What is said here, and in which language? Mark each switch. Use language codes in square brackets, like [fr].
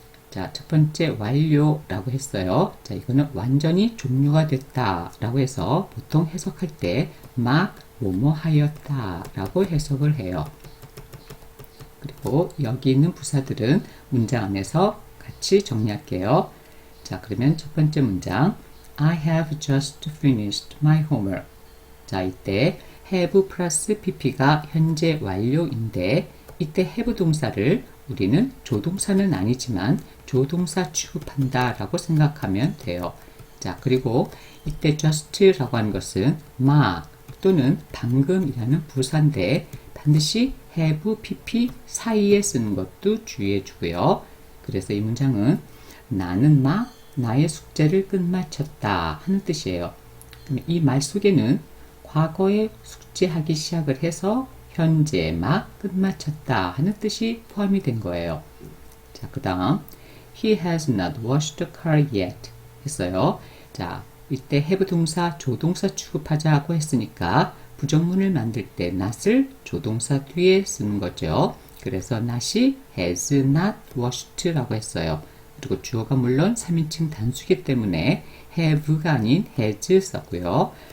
[ko] 자, 첫 번째 완료라고 했어요. 자, 이거는 완전히 종료가 됐다 라고 해서 보통 해석할 때 막 뭐뭐 하였다 라고 해석을 해요. 그리고 여기 있는 부사들은 문장 안에서 같이 정리할게요. 자, 그러면 첫 번째 문장 [en] I have just finished my homework. [ko] 자, 이때 have 플러스 pp가 현재 완료인데 이때 have 동사를 우리는 조동사는 아니지만 조동사 취급한다 라고 생각하면 돼요. 자, 그리고 이때 just라고 하는 것은 막 또는 방금이라는 부사인데 반드시 have, pp 사이에 쓰는 것도 주의해 주고요. 그래서 이 문장은 나는 막 나의 숙제를 끝마쳤다 하는 뜻이에요. 이 말 속에는 과거에 숙제하기 시작을 해서 현재 막 끝마쳤다 하는 뜻이 포함이 된 거예요. 자, 그 다음 [en] He has not washed the car yet [ko] 했어요. 자, 이때 have 동사 조동사 취급하자고 했으니까 부정문을 만들 때 not을 조동사 뒤에 쓰는 거죠. 그래서 not이 has not washed라고 했어요. 그리고 주어가 물론 3인칭 단수이기 때문에 have가 아닌 has 썼고요.